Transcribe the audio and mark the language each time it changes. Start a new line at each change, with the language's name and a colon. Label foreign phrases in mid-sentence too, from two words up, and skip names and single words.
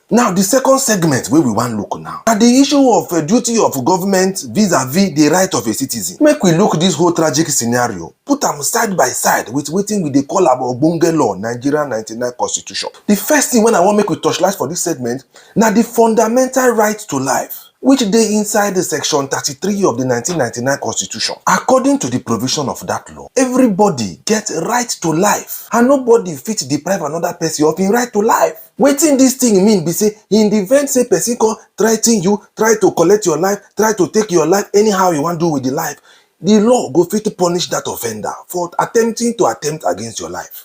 Nigerian Pidgin: Now the second segment wey we wan look now na the issue of duty of government vis-a-vis the right of a citizen. Make we look this whole tragic scenario, put am side by side with wetin we dey call our ogbonge law, Nigeria 99 Constitution. The first thing wey I wan make we touchlight for this segment na the fundamental right to life, which dey inside the section 33 of the 1999 Constitution. According to the provision of that law, everybody get right to life and nobody fit deprive another person of him right to life. Wetin this thing mean be say, in the event say person come threaten you, try to collect your life, try to take your life anyhow you wan do with the life, the law go fit to punish that offender for attempting to attempt against your life.